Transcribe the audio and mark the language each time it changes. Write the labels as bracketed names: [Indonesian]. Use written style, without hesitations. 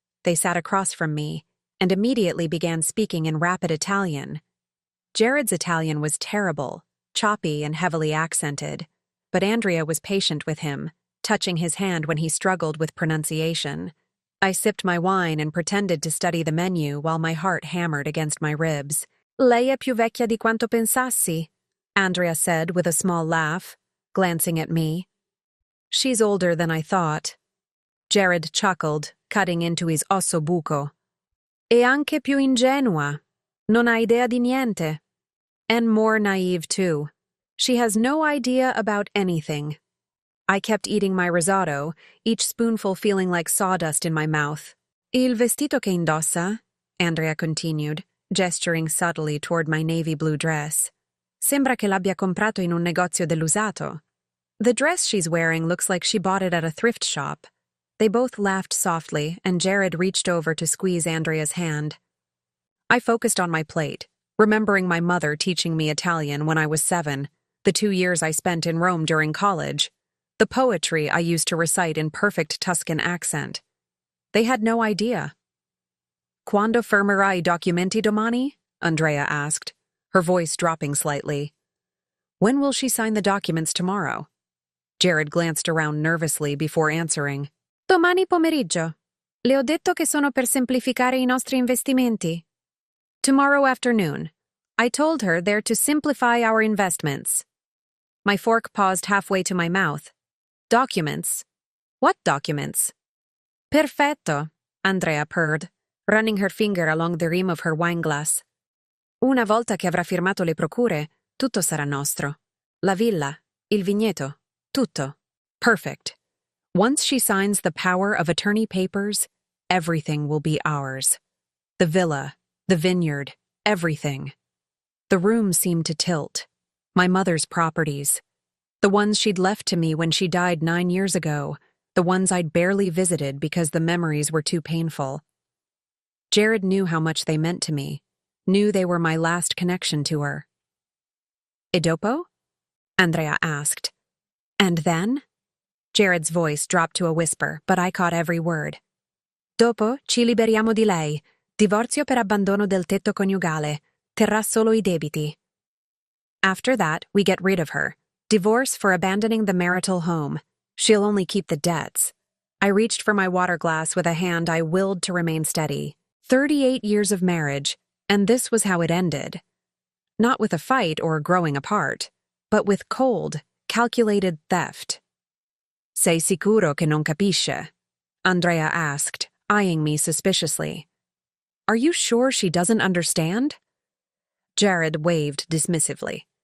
[English] They sat across from me and immediately began speaking in rapid Italian. Jared's Italian was terrible, choppy and heavily accented, but Andrea was patient with him, touching his hand when he struggled with pronunciation. I sipped my wine and pretended to study the menu while my heart hammered against my ribs. [Italian] "Lei è più vecchia di quanto pensassi," [English] Andrea said with a small laugh, glancing at me. "She's older than I thought." Jared chuckled, cutting into his osso buco. [Italian] "E anche più ingenua. Non ha idea di niente." [English] And more naive, too. She has no idea about anything. I kept eating my risotto, each spoonful feeling like sawdust in my mouth. [Italian] "Il vestito che indossa," [English] Andrea continued, gesturing subtly toward my navy blue dress. [Italian] "Sembra che l'abbia comprato in un negozio dell'usato." [English] "The dress she's wearing looks like she bought it at a thrift shop." They both laughed softly, and Jared reached over to squeeze Andrea's hand. I focused on my plate, remembering my mother teaching me Italian when I was 7, the 2 years I spent in Rome during college, the poetry I used to recite in perfect Tuscan accent. They had no idea. [Italian] "Quando firmerai I documenti domani?" [English] Andrea asked, her voice dropping slightly. "When will she sign the documents tomorrow?" Jared glanced around nervously before answering. [Italian] "Domani pomeriggio. Le ho detto che sono per semplificare I nostri investimenti." [English] "Tomorrow afternoon. I told her they're to simplify our investments." My fork paused halfway to my mouth. "Documents? What documents?" [Italian] "Perfetto," [English] Andrea purred, running her finger along the rim of her wineglass. [Italian] "Una volta che avrà firmato le procure, tutto sarà nostro. La villa, il vigneto, tutto. [English] Perfect. Once she signs the power of attorney papers, everything will be ours. The villa, the vineyard, everything." The room seemed to tilt. My mother's properties. The ones she'd left to me when she died 9 years ago, the ones I'd barely visited because the memories were too painful. Jared knew how much they meant to me, knew they were my last connection to her. [Italian] "E dopo?" [English] Andrea asked. "And then?" Jared's voice dropped to a whisper, but I caught every word. [Italian] Dopo ci liberiamo di lei. Divorzio per abbandono del tetto coniugale. Terrà solo I debiti. [English] After that, we get rid of her. Divorce for abandoning the marital home. She'll only keep the debts. I reached for my water glass with a hand I willed to remain steady. 38 years of marriage, and this was how it ended. Not with a fight or growing apart, but with cold, calculated theft. [Italian] Sei sicuro che non capisce? [English] Andrea asked, eyeing me suspiciously. Are you sure she doesn't understand? Jared waved dismissively.